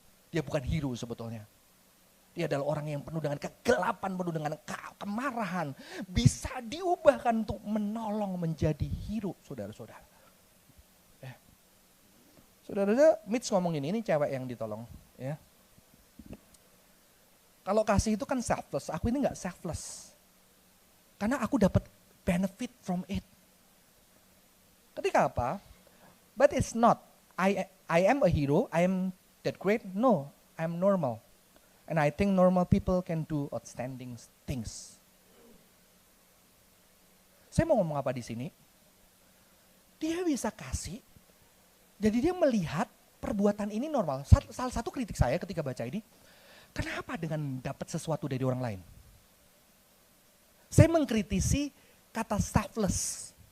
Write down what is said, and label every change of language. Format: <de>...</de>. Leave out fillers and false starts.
<id>Dia bukan hero sebetulnya. Dia adalah orang yang penuh dengan kegelapan, penuh dengan kemarahan. Bisa diubahkan untuk menolong menjadi hero, saudara-saudara. Saudara-saudara, Mitch ngomong ini cewek yang ditolong. Ya. Kalau kasih itu kan selfless, aku ini gak selfless. Karena aku dapat</id> <en>benefit from it.</en> <id>Ketika apa?</id> <en>But it's not. I am a hero, I am that great? No, I'm normal. And I think normal people can do outstanding things.</en> <id>Saya mau ngomong apa di sini? Dia bisa kasih, jadi dia melihat perbuatan ini normal. Salah satu kritik saya ketika baca ini, kenapa dengan dapat sesuatu dari orang lain? Saya mengkritisi kata selfless.</id>